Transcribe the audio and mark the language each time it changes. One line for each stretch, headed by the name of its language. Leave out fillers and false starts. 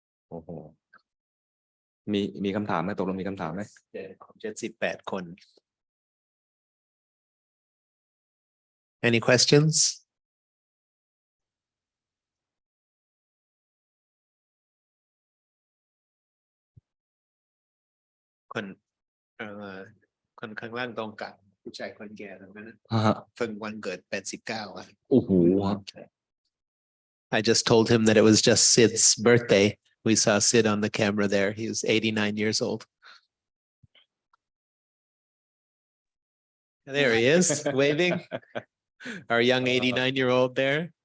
Thai: โอ้โหมีคำถามไหมตกลงมีคำถามไหม 78 คน
English: Any questions?
Thai: คนคนข้างล่างตรงกับผู้ชายคนแก่ตรงนั้นเพิ่งวันเกิด89อ่ะ โอ้โห
English: I just told him that it was just Sid's birthday. We saw Sid on the camera there. He was 89 years old. There he is, waving. Our young 89-year-old there.